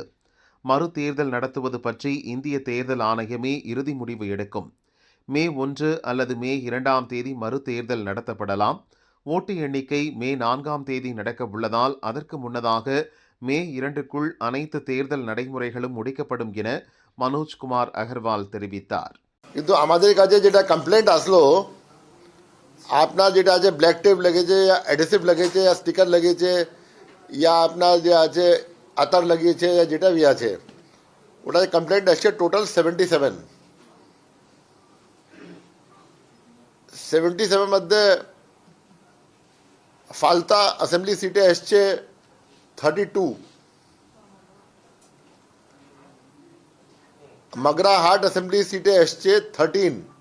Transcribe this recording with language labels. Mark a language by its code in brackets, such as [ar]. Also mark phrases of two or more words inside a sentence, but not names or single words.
[ta] மறு தேர்தல் நடத்துவது பற்றி இந்திய தேர்தல் ஆணையமே இறுதி முடிவு எடுக்கும். மே 1 அல்லது மே 2ஆம் தேதி மறு தேர்தல் நடத்தப்படலாம். ஓட்டு எண்ணிக்கை மே 4ஆம் தேதி நடக்க உள்ளதால் அதற்கு முன்னதாக மே 2க்குள் அனைத்து தேர்தல் நடைமுறைகளும் முடிக்கப்படும் என மனோஜ்குமார் அகர்வால் தெரிவித்தார். [bn] কিন্তু আমাদের কাছে যেটা কমপ্লেন্ট আসলো, আপনার যেটা আছে [en] black tape [bn] লেগেছে, या অ্যাডহেসিভ লেগেছে, या স্টিকার লেগেছে, या আপনার যে আছে আতার লাগিয়েছে, या যেটা भी আছে, ওটা কমপ্লেন্ট আসছে টোটাল 77 মধ্যে ফালতা [en] assembly seat [bn] আসছে 32, মগরা হাট [en] assembly seat [bn] আসছে 13,